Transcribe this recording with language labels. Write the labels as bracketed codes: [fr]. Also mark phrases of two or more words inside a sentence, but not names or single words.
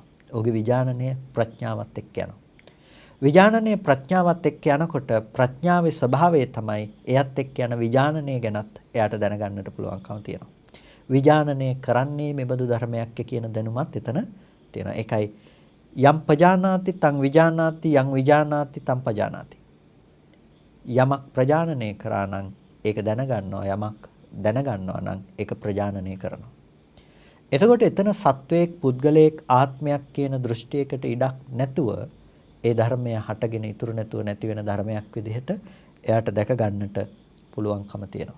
[si] ඔහුගේ විඥානනය ප්‍රඥාවත් එක්ක යනවා. විඥානනය ප්‍රඥාවත් එක්ක යනකොට ප්‍රඥාවේ ස්වභාවය තමයි එයත් එක්ක යන විඥානනය ගැනත් එයාට දැනගන්නට පුළුවන්කම තියෙනවා. විඥානනය කරන්නේ මෙබඳු ධර්මයක් කියන දැනුමත් එතන තියෙනවා. [pi] ඒකයි යම් පජානාති තං විජානාති යම් විජානාති තං පජානාති. [si] යමක් ප්‍රජානනය කරා නම් ඒක දැනගන්නවා යමක් දැනගන්නවා නම් ඒක ප්‍රජානනය කරනවා. එතකොට එතන සත්වයක් පුද්ගලයෙක් ආත්මයක් කියන දෘෂ්ටියකට ඉඩක් නැතුව ඒ ධර්මය හටගෙන ඉතුරු නැතුව නැති වෙන ධර්මයක් විදිහට එයාට දැක ගන්නට පුළුවන්කම තියෙනවා.